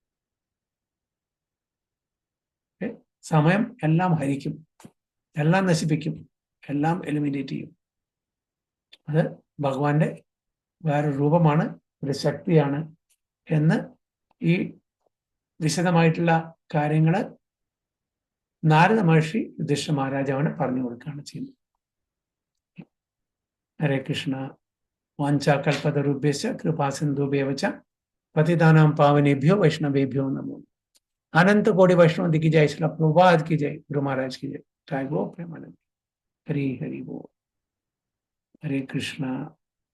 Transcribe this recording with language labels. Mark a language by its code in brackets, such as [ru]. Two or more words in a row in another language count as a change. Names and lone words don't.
[ml] സമയം എല്ലാം ഹരിക്കും, എല്ലാം നശിപ്പിക്കും, എല്ലാം എലിമിനേറ്റ് ചെയ്യും. അത് ഭഗവാന്റെ വേറൊരു രൂപമാണ്, ഒരു ശക്തിയാണ് എന്ന് ഈ വിശദമായിട്ടുള്ള കാര്യങ്ങൾ നാരദ മഹർഷി യുധിഷ്ഠിര മഹാരാജാവിന് പറഞ്ഞു കൊടുക്കുകയാണ് ചെയ്യുന്നത്. ഹരേ കൃഷ്ണ. [sa] വാഞ്ചാകൽപതരുഭ്യശ്ച കൃപാസിന്ധുഭ്യവ ച പതിതാനാം പാവനേഭ്യോ വൈഷ്ണവേഭ്യോ നമോ. [hi] अनंत कोटि वैष्णव की जय, श्रील प्रभुपाद की जय, गुरु महाराज की जय, जय गो प्रेमानंद। हरि हरि बोल। हरे कृष्णा।